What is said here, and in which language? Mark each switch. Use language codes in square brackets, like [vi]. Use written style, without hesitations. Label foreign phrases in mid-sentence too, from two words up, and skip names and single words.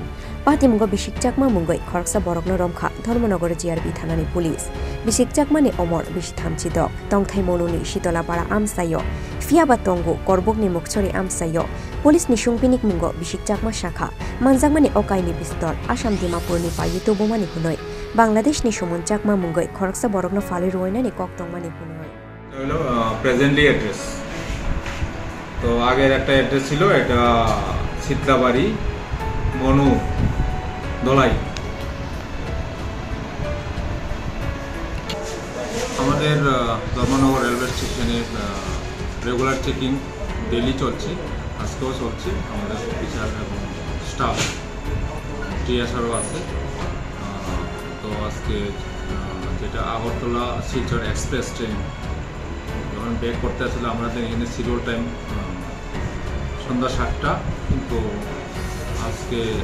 [trp] Patimungo Bisik Chakma Mungwi Khoroksa Borokno Romkha Dharmanagar GRB Thanani police Bisik Chakma ni Omor Bisithamchi dok Tongthai Manu ni Sheetala para Amchaio Phiya tongo Karbook ni Mukhchari Amchaio police ni Sungpinik Mungo Bisik Chakma Shakha Manjakha ni Kainwi pistol Assam Dimapur ni Payito bomani hunoi Bangladesh ni Sumun Chakma Mungwi Khoroksa Borokno Fali Roina ni Koktong mani hunoi [en] presently address [bn] তো আগের একটা অ্যাড্রেস ছিল এটা শীতলাবাড়ি মনু দলাই আমাদের ধর্মনগর রেলওয়ে স্টেশনে [en] regular checking daily [bn] চলছে আজকেও চলছে আমাদের অফিসার এবং স্টাফ টিএসআরও আছে তো আজকে যেটা আগরতলা শিলচর এক্সপ্রেস ট্রেন যখন ব্রেক করতে আসলে আমাদের এখানে [en] schedule time [bn] সন্ধ্যা 7টা কিন্তু আজকে